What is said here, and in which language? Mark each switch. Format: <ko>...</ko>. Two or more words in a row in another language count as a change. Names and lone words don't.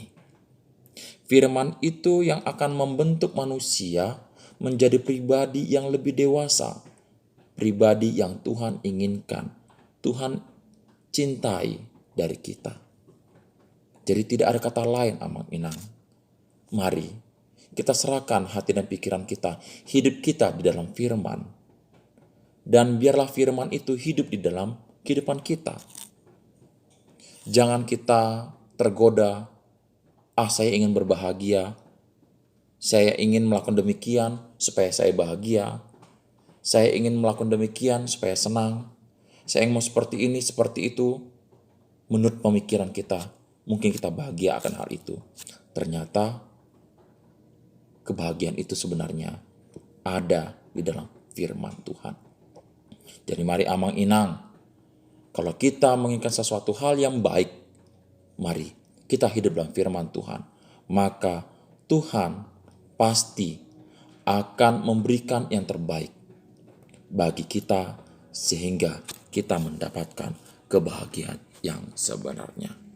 <id>Firman itu yang akan membentuk manusia menjadi pribadi yang lebih dewasa, pribadi yang Tuhan inginkan, Tuhan cintai dari kita. Jadi tidak ada kata lain amang-inang. Mari kita serahkan hati dan pikiran kita, hidup kita di dalam firman. Dan biarlah firman itu hidup di dalam kehidupan kita. Jangan kita tergoda, saya ingin berbahagia, saya ingin melakukan demikian supaya saya bahagia, saya ingin melakukan demikian supaya senang, saya ingin mau seperti ini, seperti itu. Menurut pemikiran kita, mungkin kita bahagia akan hal itu. Ternyata kebahagiaan itu sebenarnya ada di dalam firman Tuhan. Jadi mari amang-inang, Kalau kita menginginkan sesuatu hal yang baik, mari kita hidup dalam firman Tuhan. Maka Tuhan pasti akan memberikan yang terbaik bagi kita sehingga kita mendapatkan kebahagiaan yang sebenarnya.</id>